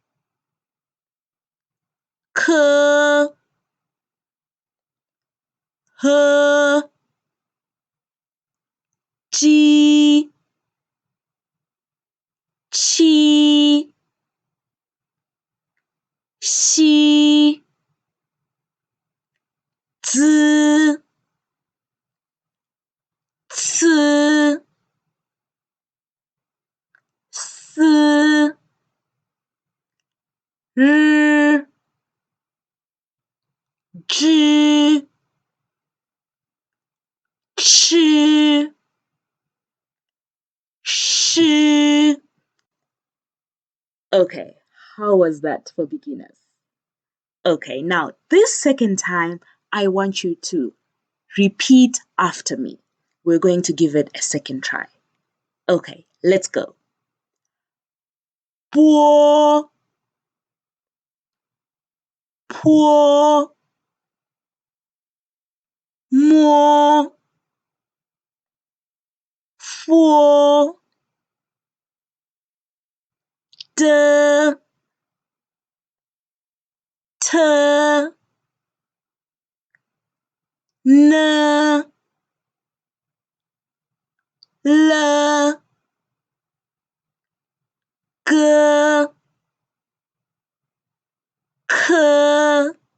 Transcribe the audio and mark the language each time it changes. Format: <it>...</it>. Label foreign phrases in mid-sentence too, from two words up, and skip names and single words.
<zh>k h ji qi xi zi ci si r zhi chi shi.</zh> <en>Okay, how was that for beginners? Okay, now this second time, I want you to repeat after me. We're going to give it a second try. Okay, let's go.</en> <zh>波 坡 摸 佛的 t n l g k</zh>